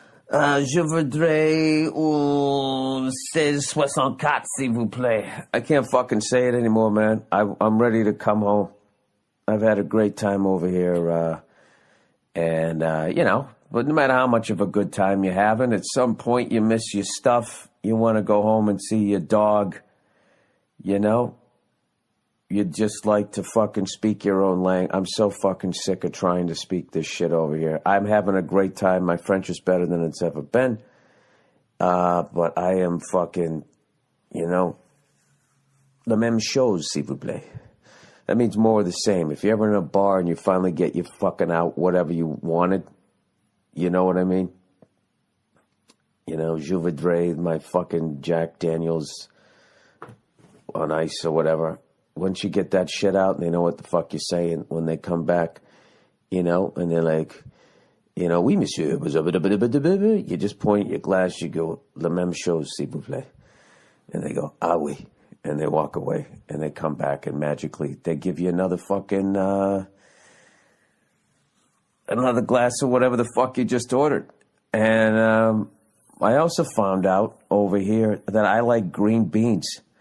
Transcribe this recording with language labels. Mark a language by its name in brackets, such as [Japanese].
[French] Je voudrais 1664, s'il vous plaît. [English] I can't fucking say it anymore, man. I'm ready to come home. I've had a great time over here. But no matter how much of a good time you're having, at some point you miss your stuff. You want to go home and see your dog. You know? You'd just like to fucking speak your own language. I'm so fucking sick of trying to speak this shit over here. I'm having a great time. My French is better than it's ever been. But I am fucking, [French] la même chose, s'il vous plaît. [English] That means more of the same. If you're ever in a bar and you finally get your fucking out whatever you wanted, you know what I mean? [French] Je voudrais [English] my fucking Jack Daniels on ice or whatever. Once you get that shit out and they know what the fuck you're saying when they come back, and they're like, [French] oui, monsieur. [English] You just point at your glass, you go, [French] la même chose, s'il vous plaît. [English] And they go, [French] ah, oui. [English] And they walk away and they come back and magically they give you another fucking, another glass of whatever the fuck you just ordered. And I also found out over here that I like green beans.